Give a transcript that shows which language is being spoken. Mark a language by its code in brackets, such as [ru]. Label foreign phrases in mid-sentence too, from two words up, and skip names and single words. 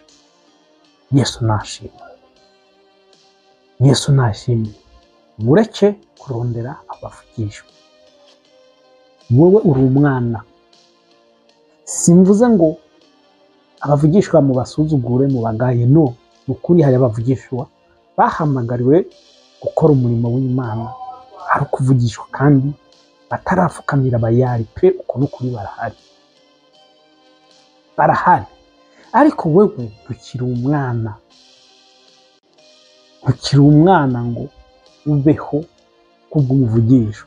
[rn] Yesu nashimwe. Yesu nashimwe. Mureke kurondera abavugishwa. Wowe uri umwana. Simvuze ngo abavugishwa mu basuzugure, mu bagaye, no. Ukuri hari abavugishwa bahamagariwe gukora umurimo w'Imana, ari kuvugishwa kandi batarafukamira bayari pe. Uko n'ukuri barahari. Ariko wewe ukiri umwana, ngo ubeho kubw'umuvugishwa.